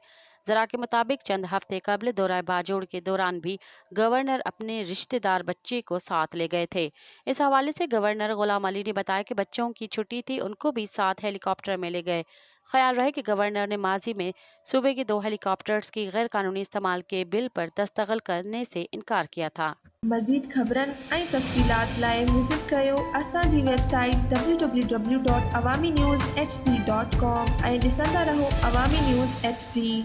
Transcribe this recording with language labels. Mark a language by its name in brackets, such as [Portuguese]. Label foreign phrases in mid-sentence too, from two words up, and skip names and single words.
[Urdu] ذرا کے مطابق چند ہفتے قبل دورہ باجوڑ کے دوران بھی گورنر اپنے رشتہ دار بچے کو ساتھ لے گئے تھے۔ اس حوالے سے گورنر غلام علی نے بتایا کہ بچوں کی چھٹی تھی، ان کو بھی ساتھ ہیلی کاپٹر میں لے گئے۔ خیال رہے کہ گورنر نے ماضی میں صوبے کے 2 ہیلی کاپٹرز کی غیر قانونی استعمال کے بل پر دستخط کرنے سے انکار کیا تھا۔ [Sindhi] مزید خبرن ऐं तफ़सीलात लाइ विज़िट कयो असांजी वेबसाइट www.awamiNewsHD.com ऐं ॾिसंदा रहो अवामी न्यूज़ HD।